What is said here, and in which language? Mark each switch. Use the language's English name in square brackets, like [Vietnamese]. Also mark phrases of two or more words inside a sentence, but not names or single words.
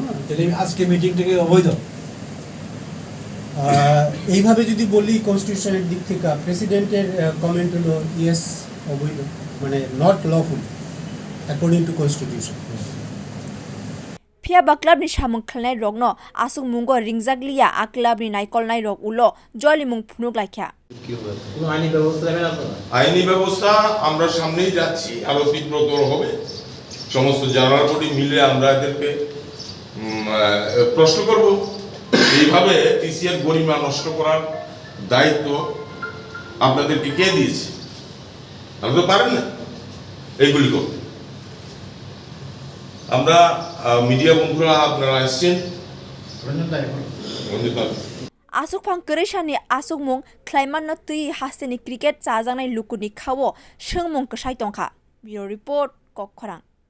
[Bangla] তাহলে আজকে মিটিংটাকে অবৈধ এইভাবে যদি বলি কনস্টিটিউশনের দিক থেকে প্রেসিডেন্টের কমেন্ট হলো ইয়েস অবৈধ মানে [English] not lawful according to constitution [Kok Borok] phiya club ni samwng nairok no achugmungo ringjaglia club ni nairok ulo jolilai phunoklaikha [Bangla] আইনি ব্যবস্থা আমরা সামনেই যাচ্ছি আরো তীব্রতর হবে সমস্ত জানার বডি মিলে আমরা এদেরকে প্রশ্ন করব এইভাবে টিসিএর গরিমা নষ্ট করার দায়িত্ব আপনাদেরকে কে দিয়েছে আপনারা পারেন না এইগুলি করতে আমরা মিডিয়া বন্ধুরা আপনারা আসছেন [Kok Borok] achugphang krishani achugmung khlaimanno tui hasteni cricket chajangnai lukuni khawo sengmung ksai tongkha bureau report kwrang